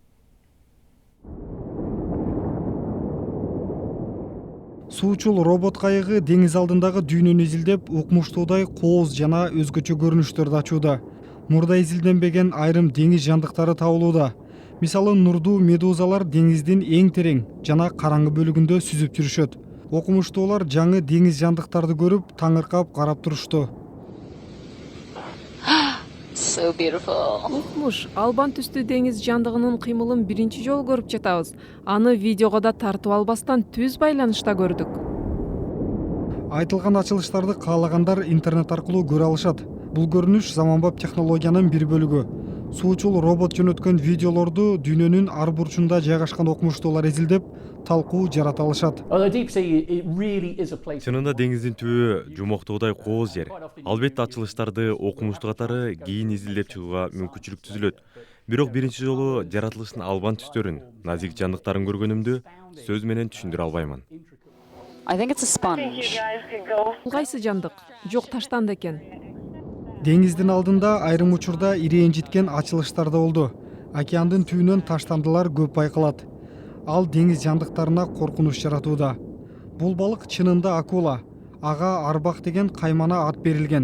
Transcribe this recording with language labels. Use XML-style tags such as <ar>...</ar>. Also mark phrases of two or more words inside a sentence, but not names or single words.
<ky>Суучул робот кайыгы деңиз алдындагы дүйнөнү изилдеп, укмуштуудай кооз жана өзгөчө көрүнүштөрдү ачууда. Мурда изилденбеген айрым деңиз жандыктары табылууда. Мисалы, нурдуу медузалар деңиздин эң терең жана караңгы бөлүгүндө сүзүп жүрүшөт. Окумуштуулар жаңы деңиз жандыктарды көрүп, таңыркап карап турушту.</ky> <en>So beautiful.</en> <ky>Укмуш, албан түстүү деңиз жандыгынын кыймылын биринчи жолу көрүп жатабыз. Аны видеого да тартып албастан түз байланышта көрдүк. Айтылган ачылыштарды каалагандар интернет аркылуу көрө алышат. Бул көрүнүш заманбап технологиянын бир бөлүгү. Суучул робот жөнөткөн видеолорду дүйнөнүн ар бурчунда жайгашкан окумуштуулар изилдеп, талкуу жарата алышат. Чынында деңиздин түбү жумоктуудай кооз жер. Албетте ачылыштарды окумуштуу катары кийин изилдеп чыгууга мүмкүнчүлүк түзүлөт. Бирок биринчи жолу жаратылыштын албан түстөрүн, назик жандыктарын көргөнүмдү сөз менен түшүндүрө албаймын.</ky> <en>I think it's a sponge.</en> <ky>Бул кайсы жандык? Жок, таштанды экен. Деңиздин алдында айрым учурда ирээн житкен ачылыштар да болду. Океандын түбүнөн таштандылар көп байкалат. Ал деңиз жандыктарына коркунуч жаратууда. Бул балык чынында акула. Ага арбак деген каймана ат берилген.</ky>